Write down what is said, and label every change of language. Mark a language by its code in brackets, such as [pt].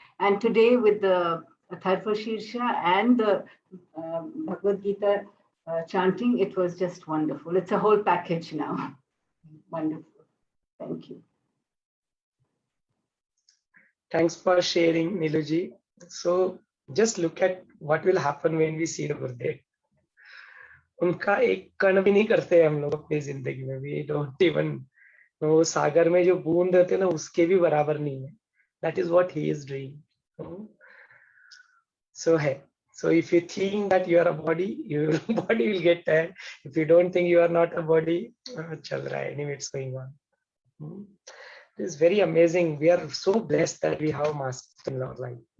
[en] And today with the Atharva Shirsha and the Bhagavad Gita chanting, it was just wonderful. It's a whole package now. Wonderful. Thank you. Thanks for sharing, Neelu ji. So just look at what will happen when we see the Gurudev. [hi] उनका एक कण भी नहीं करते हम लोग अपनी जिंदगी में. [en] We don't even know, [hi] सागर में जो बूंद होते हैं ना, उसके भी बराबर नहीं है. [en] That is what he is doing. So hey, so if you think that you are a body, your body will get tired. If you don't think you are not a body, [hi] chal raha hai, [en] anyway, it's going on. It is very amazing. We are so blessed that we have master in our life.